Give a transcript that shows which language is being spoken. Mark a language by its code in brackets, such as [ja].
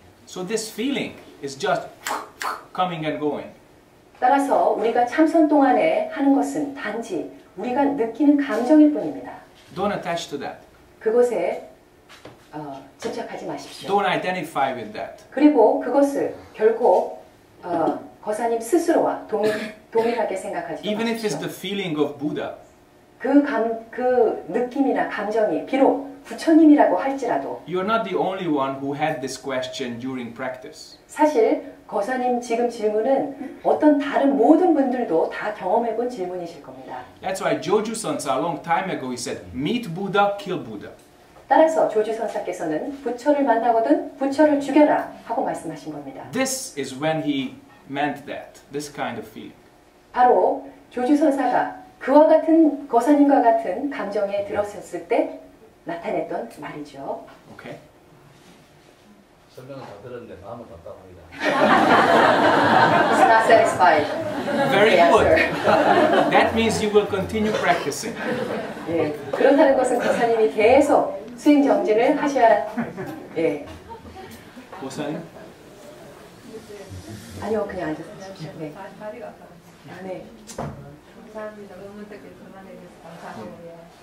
[en] So this feeling is just coming and going. [ko] 따라서 우리가 참선 동안에 하는 것은 단지 우리가 느끼는 감정일 뿐입니다. [en] Don't attach to that. [ko] 그것에 집착하지 마십시오. [en] Don't identify with that. [ko] 그리고 그것을 결코 거사님 스스로와 동일하게 생각하지 [en] Even if it's [ko] 마십시오. [en] the feeling of Buddha, [ko] 그 느낌이나 감정이 비록 부처님이라고 할지라도 [en] you're not the only one who had this question during practice. [ko] 사실 거사님 지금 질문은 어떤 다른 모든 분들도 다 경험해본 질문이실 겁니다. [en] That's why Joju Sansa a long time ago he said, meet Buddha, kill Buddha. [ko] 따라서 조주선사께서는 부처를 만나거든 부처를 죽여라 하고 말씀하신 겁니다. [en] This is when he meant that, this kind of feeling. [ko] 바로 조주선사가 그와 같은 거사님과 같은 감정에 들었을 때 나타냈던 말이죠. [en] Okay? [ko] 설명을 다 들었는데 마음은 답답합니다. [en] It's not satisfied. Very the good. answer. That means you will continue practicing. [ko] 예, 그렇다는 것은 권사님이 계속 수행 정진을 하셔야. 예. 보사님? 아니요, 그냥 앉아서. 네. 다리가 아파요. 아, 네. 감사합니다. 의문택에 전환해 주셔서 감사하고요.